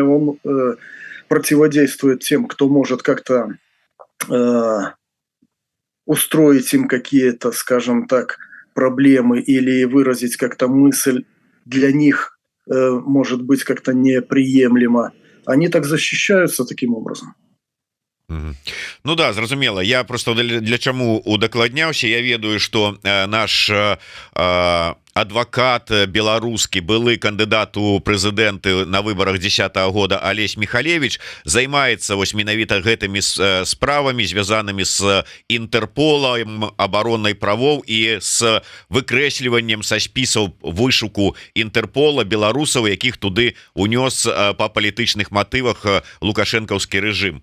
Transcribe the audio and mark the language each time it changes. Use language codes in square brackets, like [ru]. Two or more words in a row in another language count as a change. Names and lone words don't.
[ru] Он противодействует тем, кто может как-то устроить им какие-то, скажем так, проблемы или выразить как-то мысль для них, может быть, как-то неприемлемо. Они так защищаются таким образом. [be] Ну да, зразумела. Я просто для чаму удакладняўся. Я ведаю, что наш адвокат беларускі, былы кандыдат у прэзідэнты на выборах 10-го года Олесь Михалевич займаецца вось менавіта гэтымі справамі, звязанымі з Інтэрполам, абаронай правоў і з выкрэсліваннем са спісаў вышуку Інтэрпола беларусаў, якіх туды унёс па палітычных матывах лукашэнкаўскі рэжым.